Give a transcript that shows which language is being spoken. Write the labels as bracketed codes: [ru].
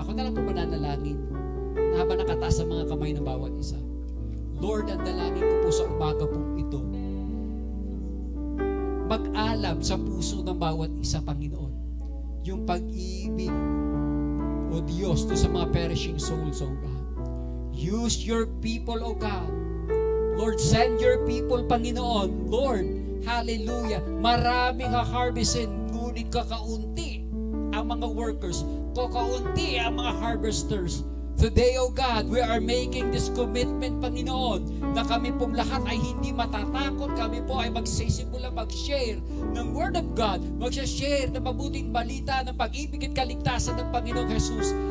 [tl] Ako na lang po mananalangin na habang nakataas ang mga kamay ng bawat isa. Lord, ang dalangin ko po sa umaga pong ito, mag-alam sa puso ng bawat isa, Panginoon, yung pag-ibig, O Diyos, to sa mga perishing souls, O God. [en] Use your people, O God. Lord, send your people, Panginoon. Lord, hallelujah. [tl] Maraming ha-harvestin, ngunit kakaunti ang mga workers, kakaunti ang mga harvesters. [en] Today, O God, we are making this commitment, Panginoon, [tl] na kami pong lahat ay hindi matatakot. Kami po ay magsisimula mag-share ng Word of God, mag-share ng mabuting balita ng pag-ibig at kaligtasan ng Panginoong Jesus.